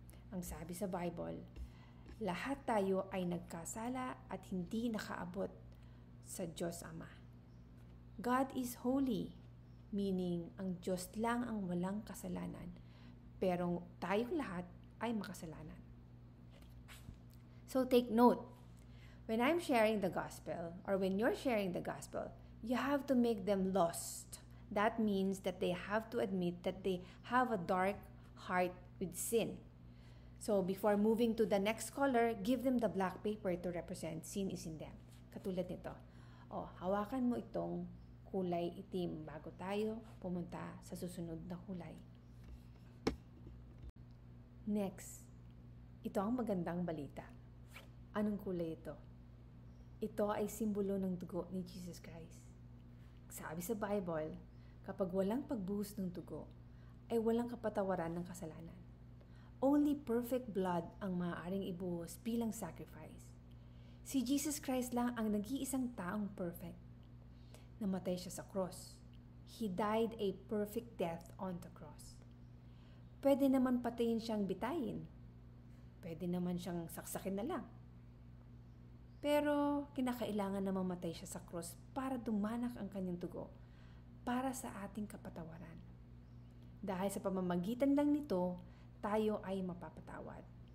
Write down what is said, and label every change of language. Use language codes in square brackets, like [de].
[tl] Ang sabi sa Bible, lahat tayo ay nagkasala at hindi nakaabot sa Diyos Ama. [en] God is holy, meaning [tl] ang Diyos lang ang walang kasalanan, pero tayong lahat ay makasalanan. [en] So take note, when I'm sharing the gospel or when you're sharing the gospel, you have to make them lost. That means that they have to admit that they have a dark heart with sin. So before moving to the next color, give them the black paper to represent sin is in them. [tl] Katulad nito. Hawakan mo itong kulay itim bago tayo pumunta sa susunod na kulay. Next, ito ang magandang balita. Anong kulay ito? Ito ay simbolo ng dugo ni Jesus Christ. Sabi sa Bible, kapag walang pagbuhos ng dugo, ay walang kapatawaran ng kasalanan. [en] Only perfect blood [tl] ang maaaring ibuhos bilang sacrifice. Si Jesus Christ lang ang nag-iisang taong perfect. Namatay siya sa cross. [en] He died a perfect death on the cross. [tl] Pwede naman patayin siyang bitayin. Pwede naman siyang saksakin na lang. Pero kinakailangan na mamatay siya sa cross para dumanak ang kanyang dugo para sa ating kapatawaran. Dahil sa pamamagitan lang nito, tayo ay mapapatawad.